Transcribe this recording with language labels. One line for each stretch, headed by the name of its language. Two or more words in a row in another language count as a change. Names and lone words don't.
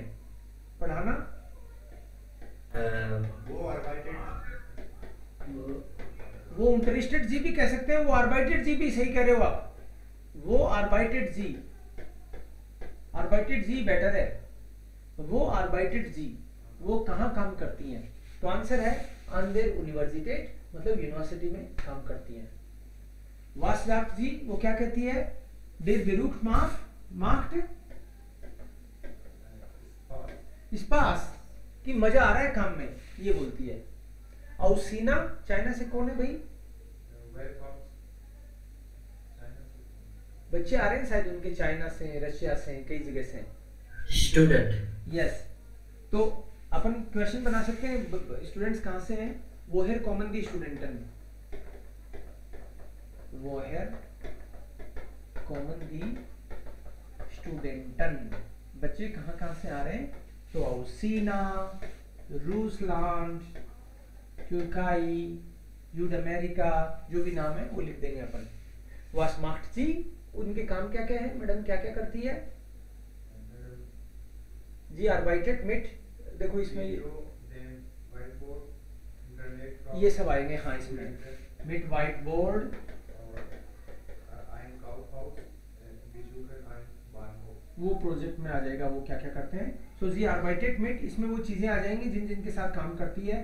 Hindi: पढ़ाना वो
German: interessiert sie
Hindi: भी कह सकते हैं, वो
German: arbeitet sie
Hindi: भी सही कह रहे हो आप, वो
German: arbeitet sie
Hindi: बेटर है, वो
German: arbeitet sie
Hindi: वो कहाँ काम करती हैं? तो आंसर है
German: an der Universität,
Hindi: मतलब यूनिवर्सिटी में काम करती हैं।
German: Was sagt sie
Hindi: वो क्या कहती है?
German: Der Beruf macht Spaß
Hindi: कि मजा आ रहा है काम में, ये बोलती है। और सीना चाइना से कौन है भाई? बच्चे आ रहे हैं शायद उनके, चाइना से, रशिया से, कई जगह से। स्टूडेंट। यस, तो अपन क्वेश्चन बना सकते हैं स्टूडेंट्स कहाँ से हैं?
German: woher kommen die Studenten? woher kommen die Studenten?
Hindi: बच्चे कहाँ से आ रहे हैं? तो aus China, रूसलैंड, तुर्की, यूडअमेरिका, जो भी नाम है वो लिख देंगे अपन।
German: Was macht sie?
Hindi: उनके काम क्या क्या है? मैडम क्या क्या करती है जी?
German: arbeitet mit,
Hindi: देखो इसमें ये सब आएंगे। हाँ, इसमें
German: mit White Board,
Hindi: वो प्रोजेक्ट में आ जाएगा वो क्या क्या करते हैं।
German: so sie arbeitet mit,
Hindi: इसमें वो चीजें आ जाएंगी जिन जिनके साथ काम करती है।